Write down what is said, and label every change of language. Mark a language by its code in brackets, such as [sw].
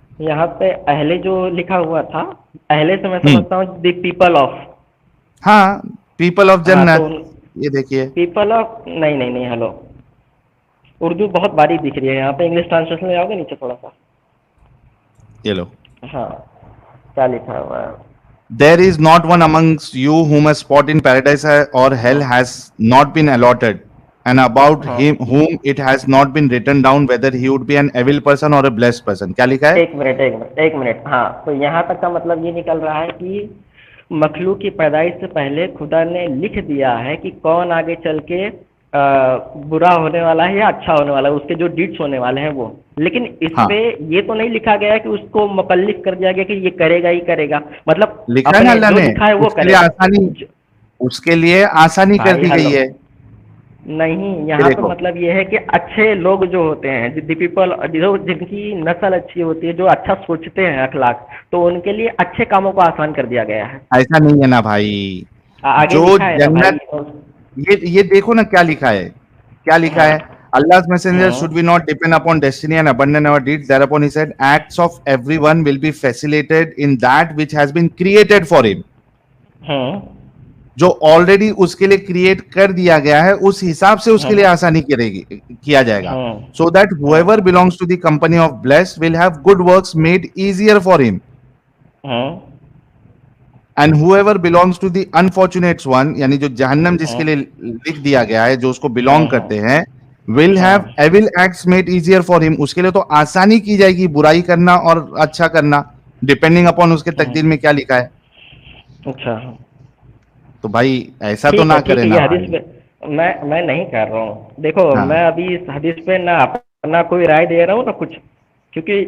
[ur] یہاں پہ اہلے جو لکھا ہوا تھا، اہلے سے میں سمجھتا ہوں [en] the people of, [ur] ہاں پیپل آف جنت، یہ دیکھیے پیپل آف نہیں ہلو، اردو بہت باریک دکھ رہی ہے یہاں پہ، انگلش ٹرانسلیشن میں آؤ گے نیچے تھوڑا سا، یہ لو، ہاں کیا لکھا ہوا ہے؟ [en] There is not one amongst you whom a spot in paradise or hell has not been allotted, and about him whom it has not been written down whether he would be an evil person or a blessed person. [ur] کیا لکھا ہے؟ ایک minute ہاں، تو یہاں تک کا مطلب یہ نکل رہا ہے کہ مخلوق کی پیدائش سے پہلے خدا نے لکھ دیا ہے کہ کون آگے چل کے برا ہونے والا ہے یا اچھا ہونے والا ہے، اس کے جو ڈیٹس ہونے والے ہیں وہ، لیکن اس پہ یہ تو نہیں لکھا گیا کہ اس کو مکلف کر دیا گیا کہ یہ کرے گا ہی کرے گا، مطلب لکھا ہے اللہ نے وہ کرے گا، اس کے لیے آسانی کر دی گئی ہے۔ نہیں، یہاں پہ مطلب یہ ہے کہ اچھے لوگ جو ہوتے ہیں، دی پیپل جن کی نسل اچھی ہوتی ہے، جو اچھا سوچتے ہیں اخلاق، تو ان کے لیے اچھے کاموں کو آسان کر دیا گیا ہے۔ ایسا نہیں ہے نا بھائی، جو جنت، یہ دیکھو نا کیا لکھا ہے، کیا لکھا ہے، [en] Allah's messenger should we not depend upon destiny and abandon our deeds. Thereupon he said, acts of everyone will be facilitated in that which has been created for him. [ur] جو آلریڈی اس کے لیے کریٹ کر دیا گیا ہے اس حساب سے اس کے لیے آسانی کیا جائے گا، [en] so that whoever belongs to the company of blessed will have good works made easier for him. And whoever belongs to the unfortunate one, [ur] یعنی جو جہنم جس کے لیے لکھ دیا گیا ہے، جو اس کو belong کرتے ہیں، [en] will have evil acts made easier for him. [ur] اس کے لیے تو آسانی کی جائے گی برائی کرنا اور اچھا کرنا، ڈیپینڈنگ اپون اس کے تقدیر میں کیا لکھا ہے۔ اچھا تو بھائی ایسا تو نہ کرے نا، میں نہیں کر رہا ہوں، دیکھو میں ابھی اس حدیث پہ نہ اپنا کوئی رائے دے رہا ہوں نہ کچھ، کیونکہ